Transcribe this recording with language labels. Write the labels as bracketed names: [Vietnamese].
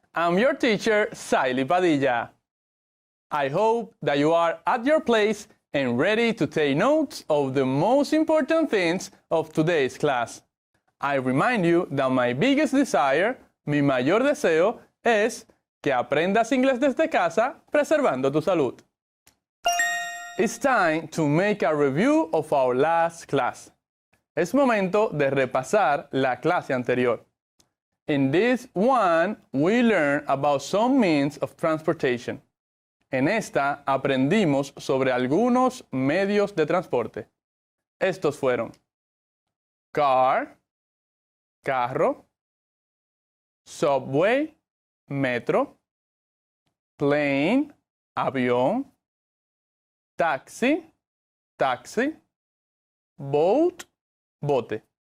[English] I'm your teacher, Saily Padilla. I hope that you are at your place and ready to take notes of the most important things of today's class. I remind you that my biggest desire, [Spanish] mi mayor deseo, es que aprendas inglés desde casa preservando tu salud. [English] It's time to make a review of our last class. [Spanish] Es momento de repasar la clase anterior. [English] In this one, we learned about some means of transportation. [Spanish] En esta aprendimos sobre algunos medios de transporte. Estos fueron car, carro, subway, metro, plane, avión, taxi, taxi, boat, bote.